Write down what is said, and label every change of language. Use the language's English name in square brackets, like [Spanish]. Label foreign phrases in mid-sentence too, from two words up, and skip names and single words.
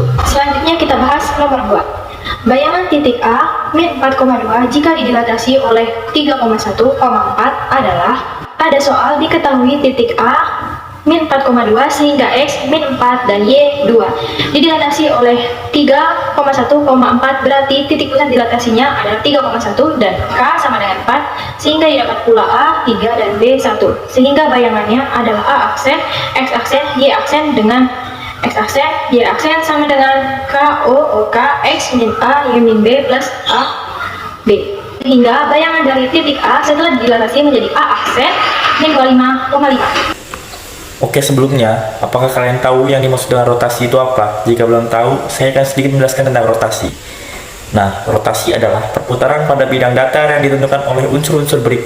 [Indonesian] Selanjutnya kita bahas nomor 2. Bayangan titik A min 4,2 jika didilatasi oleh 3,1,4 adalah, pada soal diketahui titik A min 4,2 sehingga X min 4 dan Y 2 didilatasi oleh 3,1,4, berarti titik pusat dilatasinya adalah 3,1 dan K sama dengan 4 sehingga didapat pula A 3 dan B 1, sehingga bayangannya adalah A aksen, X aksen, Y aksen dengan X aksen, Y aksen sama dengan K O K X min A Y min B plus A B, sehingga bayangan dari titik A setelah didilatasi menjadi A aksen min 25,5. Oke, sebelumnya, apakah kalian tahu yang dimaksud dengan rotasi itu apa? Jika belum tahu, saya akan sedikit menjelaskan tentang rotasi. Nah, rotasi adalah perputaran pada bidang datar yang ditentukan oleh unsur-unsur berikut.